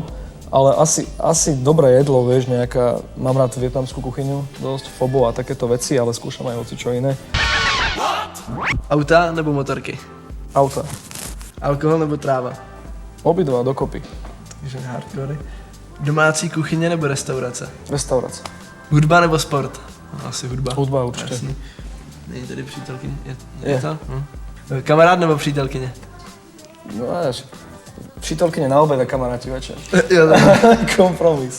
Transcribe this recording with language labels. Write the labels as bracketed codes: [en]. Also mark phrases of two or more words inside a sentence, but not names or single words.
[sk] Ale asi dobré jedlo, vieš, mám rád vietnamskú kuchyňu, dosť fobo a takéto veci, ale skúšam aj hocičo iné. [cs] Auta nebo motorky? Auta. Alkohol nebo tráva? [sk] Obidva dokopy. [cs] Takže hardcore. Domácí kuchyně nebo restaurace? Restaurace. Hudba nebo sport? Asi hudba. Hudba určitě. Jasný. Není tady přítelkyně? Je to? No. Kamarád nebo přítelkyně? No až. [sk] Přítelkyně na obed a kamaráti večer. [cs] Kompromis.